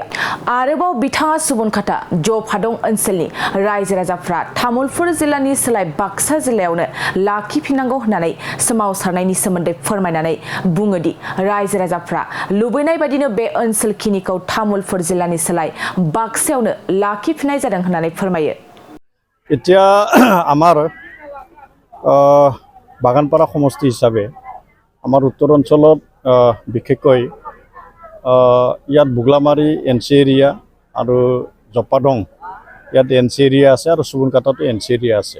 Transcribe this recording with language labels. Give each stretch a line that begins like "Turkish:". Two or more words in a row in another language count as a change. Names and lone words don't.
Bodo: आरोबाव बिथाङा सुबुनखाता ज' फादं ओनसोलनि रायजो राजाफ्रा तामुलपुर जिल्लानि सोलाय बाक्सा जिल्लायावनो लाखिफिननांगौ होननानै सोमावसारनायनि सोमोन्दै फोरमायनानै बुङोदि रायजो राजाफ्रा लुबैनाय बायदिनो बे ओनसोलखिनिखौ तामुलपुर जिल्लानि सोलाय बाक्सायावनो लाखिफिननाय जादों होननानै फोरमायो।
Assamese: এতিয়া আমাৰ বাগানপাৰা সমষ্টি হিচাপে আমাৰ উত্তৰ অঞ্চলত বিশেষকৈ ইয়াত বুগলামাৰী
English: NC area
Assamese: আৰু জপাদং ইয়াত
English: NC area
Assamese: আছে আৰু সুবনকাটাতো
English: NC area
Assamese: আছে।